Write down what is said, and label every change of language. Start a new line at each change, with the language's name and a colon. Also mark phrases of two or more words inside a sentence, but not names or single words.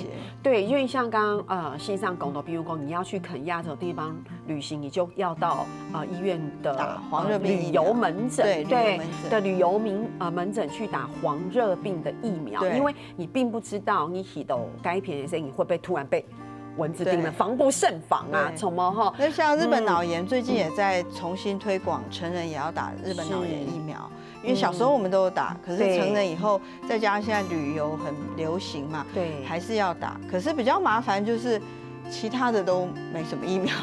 Chinese: 對，因為像剛剛線上講的，比如說你要去肯亞這種地方旅行，你就要到醫院的打黃熱病旅遊門診，對的旅遊門診去打黃熱病的疫苗，因為你並不知道你起到該片的時候，你會不會突然被蚊子叮了，防不胜防啊，什么哈？那像日本脑炎最近也在重新推广，成人也要打日本脑炎疫苗。因为小时候我们都有打，可是成人以后，再加上现在旅游很流行嘛，对，还是要打。可是比较麻烦就是其他的都没什么疫苗。